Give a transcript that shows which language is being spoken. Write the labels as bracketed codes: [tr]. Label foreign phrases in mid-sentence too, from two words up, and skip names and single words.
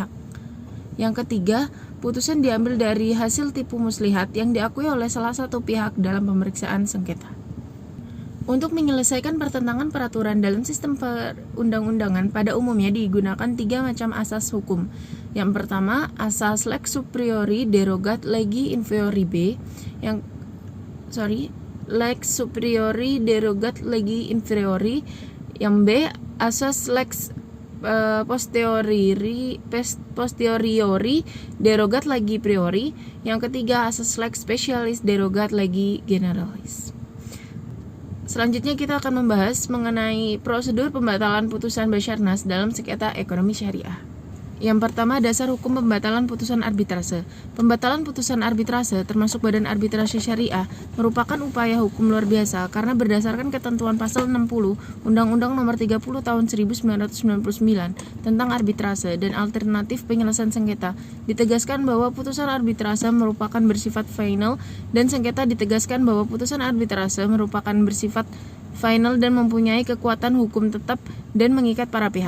[id] Yang ketiga, putusan diambil dari hasil tipu muslihat yang diakui oleh salah satu pihak dalam pemeriksaan sengketa. Untuk menyelesaikan pertentangan peraturan dalam sistem perundang-undangan pada umumnya digunakan tiga macam asas hukum. Yang pertama, asas [la] lex superiori derogat legi inferiori B. Lex superiori derogat legi inferiori. [id] Yang B, asas [la] lex posteriori derogat legi priori. [id] Yang ketiga, asas [la] lex specialis derogat legi generalis. [id] Selanjutnya kita akan membahas mengenai prosedur pembatalan putusan Basarnas dalam sengketa ekonomi syariah. Yang pertama, dasar hukum pembatalan putusan arbitrase. Pembatalan putusan arbitrase termasuk badan arbitrase syariah merupakan upaya hukum luar biasa karena berdasarkan ketentuan pasal 60 Undang-Undang Nomor 30 Tahun 1999 tentang arbitrase dan alternatif penyelesaian sengketa, ditegaskan bahwa putusan arbitrase merupakan bersifat final dan sengketa ditegaskan bahwa putusan arbitrase merupakan bersifat final dan mempunyai kekuatan hukum tetap dan mengikat para pihak.